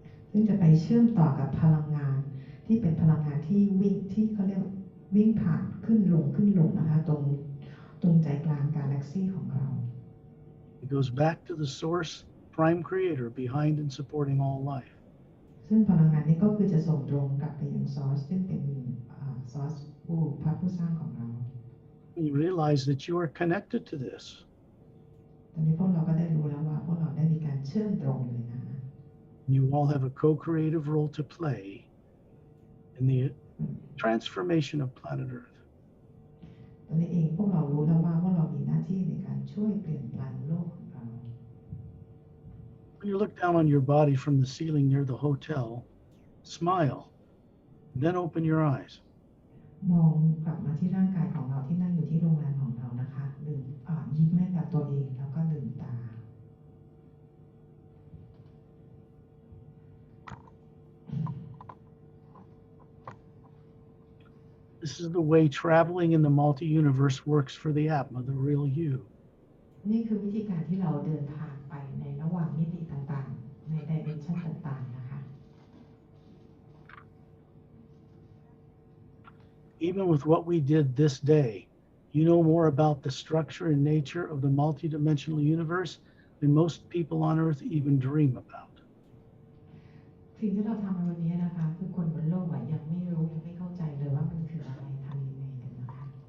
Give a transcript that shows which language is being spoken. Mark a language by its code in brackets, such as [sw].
[th] ซึ่งจะไปเชื่อมต่อกับพลังงานที่เป็นพลังงานที่วิ่งที่เขาเรียกวิ่งผ่านขึ้นลงนะคะตรงใจกลางกาแล็กซี่ของเรา [en] It goes back to the source, prime creator behind and supporting all life. [th] ซึ่งพลังงานนี้ก็คือจะส่งตรงกลับไปยังซอร์สซึ่งเป็นซอร์สผู้สร้างของเรา [en] You realize that you are connected to this. [th] ตอนนี้พวกเราก็ได้รู้แล้วว่าพวกเราได้มีการเชื่อมตรงเลยนะ [en] You all have a co-creative role to play in the transformation of planet Earth. [th] ตอนนี้เองพวกเรารู้แล้วว่าพวกเรามีหน้าที่ในการช่วยเปลี่ยนแปลงโลกของเรา [en] When you look down on your body from the ceiling near the hotel, smile, then open your eyes. [th] มองกลับมาที่ร่างกายของเราที่นั่งอยู่ที่โรงแรมของเรานะคะยิ้มให้กับตัวเองแล้วก็ลืมตา [en] This is the way traveling in the multi-universe works for the Atma, the real you. [th] นี่คือวิธีการที่เราเดินทางไปในระหว่างมิติต่างๆในดิเมนชันต่างๆนะคะ [en] Even with what we did this day, you know more about the structure and nature of the multidimensional universe than most people on Earth even dream about. [th] สิ่งที่เราทำในวันนี้นะคะคือคนบนโลกยังไม่รู้ยังไม่เข้าใจเลยว่ามันคืออะไรทำยังไงกันนะคะ